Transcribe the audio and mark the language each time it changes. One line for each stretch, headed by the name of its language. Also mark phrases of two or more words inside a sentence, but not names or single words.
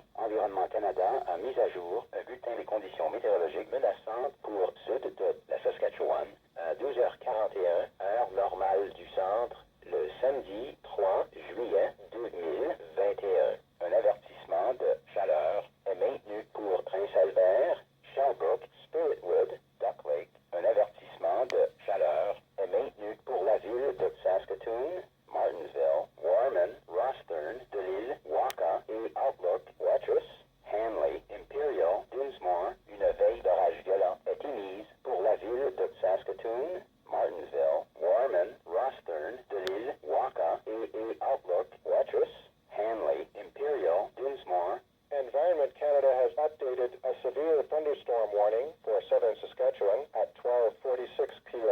French: Environnement Canada a mis à jour un bulletin des conditions météorologiques menaçantes pour sud de la Saskatchewan à 12h41, heure normale du centre, le samedi 3 juillet 2021. Un avertissement de chaleur est maintenu pour Prince Albert, Shelbrook, Spiritwood, Duck Lake. Un avertissement de chaleur est maintenu pour la ville de Saskatoon, Martensville, Warman, Rosthern, Delisle, Wakaw et Outlook, Watrous, Hanley, Imperial, Dinsmore. Une veille d'orage violent est émise pour la ville de Saskatoon, Martensville, Warman, Rosthern, Delisle, Wakaw et Outlook, Watrous, Hanley, Imperial, Dinsmore.
English: Environment Canada has updated a severe thunderstorm warning for southern Saskatchewan at 12:46 p.m.